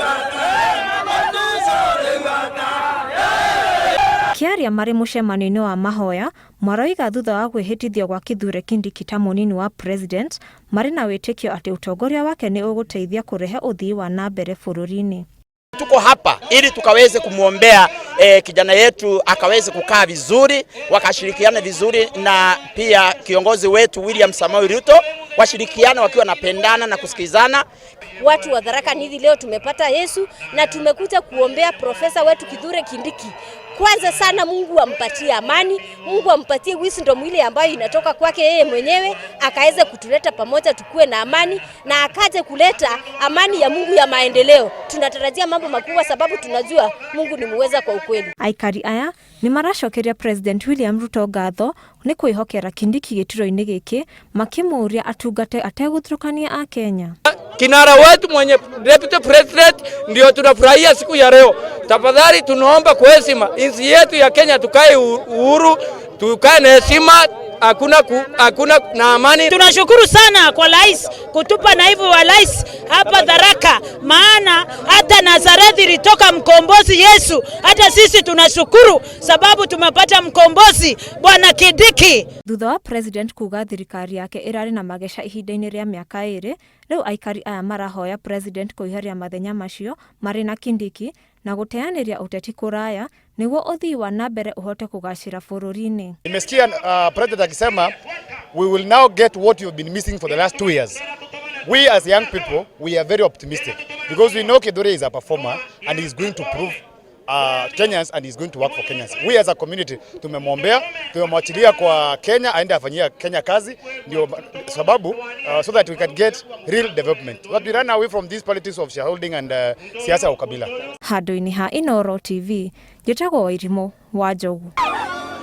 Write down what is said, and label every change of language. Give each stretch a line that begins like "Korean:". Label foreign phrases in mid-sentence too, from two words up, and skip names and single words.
Kikuyu: Kĩaria marĩ mũcemanio-inĩ wa mahoya, maroiga thutha wa kwĩhĩtithio gwa Kithure Kindiki ta mũnini wa president, marĩ na wĩtĩkio atĩ ũtongoria wake nĩ ũgũteithia kũrehe ũthii wa nambere bũrũri-inĩ.
Swahili: Tuko hapa ili tukaweze kumwombea kijana yetu akaweze kukaa vizuri, wakashirikiana vizuri na pia kiongozi wetu William Samoei Ruto, washirikiana wakiwa napendana na kusikizana. Watu wa Tharaka-Nithi leo tumepata Yesu na tumekuja kuombea profesa wetu Kithure Kindiki. Kwanza sana Mungu ampatie amani, Mungu ampatie wisdom ile ambayo inatoka kwake yeye mwenyewe, akaweze kutuleta pamoja tukue na amani na akaje kuleta amani ya Mungu ya maendeleo. Tunatarajia mambo makubwa sababu tunajua Mungu ni muweza kwa ukweli.
Kikuyu: Aikari aya ni maracokeria President William Ruto ngatho ni kwĩhokera Kindiki gĩturo-inĩ gĩkĩ makĩmũria atungate ategũthũkania a Kenya.
Swahili: Kinara wetu mwenye
English: deputy president
Swahili: ndio tunafurahia siku ya leo. Tafadhali tunaomba kwa heshima nchi yetu ya Kenya tukae uhuru, tukae na heshima, hakuna na amani. Tunashukuru sana kwa rais kutupa naibu wa rais hapa Tharaka, maana hata Nazareti ilitoka mkombozi Yesu. Hata sisi tunashukuru sababu tumepata mkombozi Bwana Kindiki.
Kikuyu: Thutha wa president kuga thirikari yake irari na magesha ihinda-inĩ rĩa mĩaka 2, rĩu Aikari aya marahoya president kũiharia mathenya macio marĩ na Kindiki na gũteanĩria ũteti kũraya nĩguo ũthii wa nambere ũhote kũgacĩra bũrũri-inĩ.
Swahili: Nimesikia president akisema
English: we will now get what you've been missing for the last 2 years. We as young people, we are very optimistic because we know Kithure is a performer and he is going to prove Kenyans and he's going to work for Kenyans. We as a community
Swahili: tumemwombea, tumemwachilia kwa Kenya aende afanyia Kenya kazi ndio sababu
English: so that we can get real development. But we run away from these politics of shareholding and
Swahili: siasa ya ukabila.
Kikuyu: Handũ-inĩ ha Inooro TV, njĩtagwo Wairimu wa Njogu.